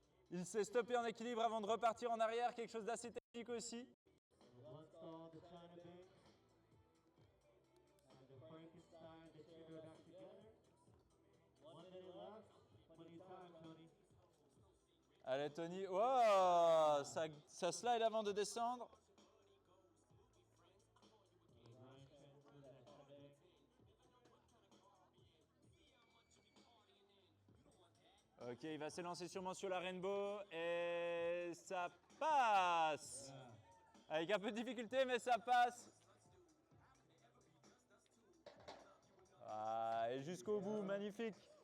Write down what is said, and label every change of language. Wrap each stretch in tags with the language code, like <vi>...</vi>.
<fr>Il s'est stoppé en équilibre avant de repartir en arrière, quelque chose d'assez technique aussi.</fr> <en>One stall, the China Bank, and the Frankenstein, the Cheeto back together. 1 minute left. Plenty of time, Tony.</en> <fr>Allez, Tony. Wow, ça slide avant de descendre.</fr> <en>Ryan Spencer, the China Bank.</en> <fr>Ok, il va s'élancer sûrement sur la Rainbow et ça passe. Avec un peu de difficulté, mais ça passe. Ah, et jusqu'au bout, magnifique.</fr>